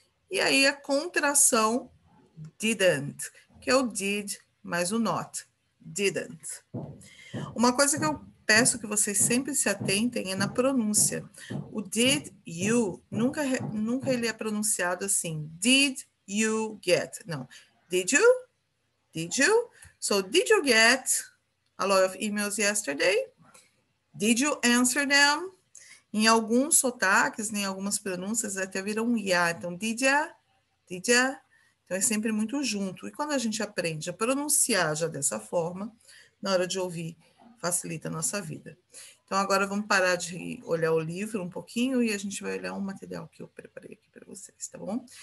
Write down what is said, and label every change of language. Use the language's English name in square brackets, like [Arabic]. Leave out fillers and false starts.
[Portuguese] E aí a contração didn't, que é o did mais o not. Didn't. Uma coisa que eu peço que vocês sempre se atentem é na pronúncia. O [English] did you, [Portuguese] nunca ele é pronunciado assim. [English] Did you get? Não. Did you? Did you? So, did you get a lot of emails yesterday? Did you answer them? [Portuguese] Em alguns sotaques, em algumas pronúncias, até viram um ya. Então, [English] did ya? Did ya? [Portuguese] Então, é sempre muito junto. E quando a gente aprende a pronunciar já dessa forma, na hora de ouvir, facilita a nossa vida. Então, agora vamos parar de olhar o livro um pouquinho e a gente vai olhar um material que eu preparei aqui para vocês, tá bom?